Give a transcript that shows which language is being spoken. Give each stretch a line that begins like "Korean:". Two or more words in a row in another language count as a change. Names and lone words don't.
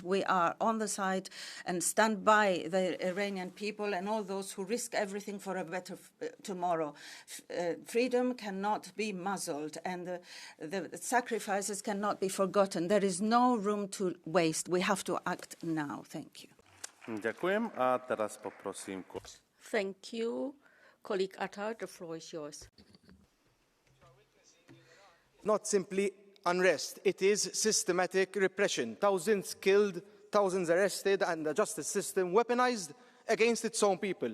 English: We are on the side and stand by the Iranian people and all those who risk everything for a better tomorrow. Freedom cannot be muzzled, and the sacrifices cannot be forgotten. There is no room to waste. We have to act now. Thank you.
Slovak: Ďakujem a teraz poprosím.
English: Thank you. Colleague Attar, the floor is yours. Not simply unrest, it is systematic repression. Thousands killed, thousands arrested, and the justice system weaponized against its own people.